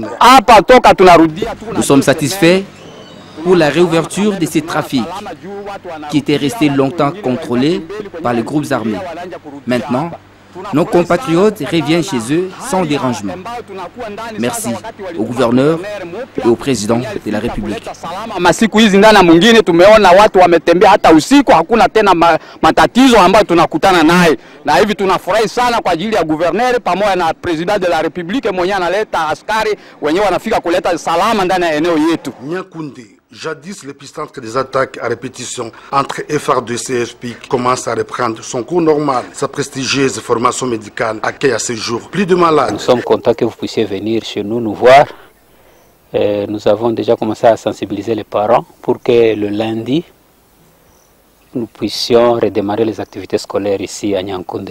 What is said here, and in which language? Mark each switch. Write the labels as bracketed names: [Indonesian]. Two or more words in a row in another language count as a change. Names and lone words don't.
[French] Nous sommes satisfaits pour la réouverture de ces trafics qui étaient restés longtemps contrôlés par les groupes armés. Maintenant, nos compatriotes reviennent chez eux sans dérangement. Merci au gouverneur et au président de la République. [Swahili] Masiku hizi ndana mwingine tumeona watu wametembea hata usiku, hakuna tena matatizo ambayo tunakutana naye. Na hivi tunafurahi sana kwa ajili ya gouverneur pamoja na [French] president de la République [Swahili] mwenye analeta askari wenyewe wanafika kuleta salama ndani ya eneo yetu. [French] Niakoundé. Jadis, l'épicentre des attaques à répétition entre FARDC et FPIC commence à reprendre son cours normal. Sa prestigieuse formation médicale accueille à ce jour plus de malades. Nous sommes contents que vous puissiez venir chez nous voir. Nous avons déjà commencé à sensibiliser les parents pour que le lundi, nous puissions redémarrer les activités scolaires ici à Niakoundé.